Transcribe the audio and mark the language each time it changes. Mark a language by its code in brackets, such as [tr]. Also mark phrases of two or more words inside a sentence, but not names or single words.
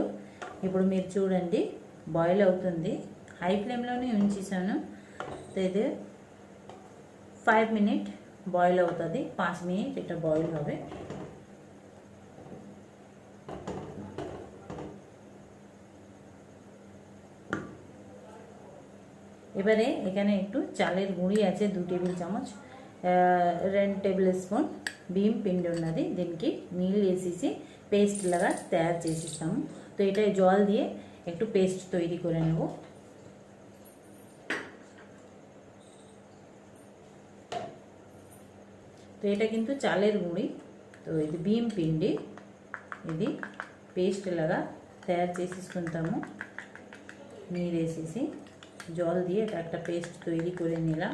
[te] ఇప్పుడు మీరు చూడండి బాయిల్ అవుతుంది, హై ఫ్లేమ్లోనే ఉంచేసాను। तो ఇది 5 మినిట్ বয়েল అవుతుంది 5 [bn] মিনিট এটা বয়েল হবে। এবারে এখানে একটু চালের গুঁড়ি আছে 2 টেবিল চামচ, 2 [te] టేబుల్ స్పూన్ బియ్యం పిండి ఉన్నది। దీనికి నీళ్ళు వేసేసి పేస్ట్ లాగా తయారు చేసిస్తాము। [bn] তো এটা জল দিয়ে একটু পেস্ট তৈরি করে নেব। [te] তো [bn] এটা কিন্তু চালের গুঁড়ি, তো [te] ఇది బియ్యం పిండి, ఇది పేస్ట్ లాగా తయారు చేసేసుకుంటాము। నీరు వేసేసి [bn] জল দিয়ে এটা একটা পেস্ট তৈরি করে নিলাম।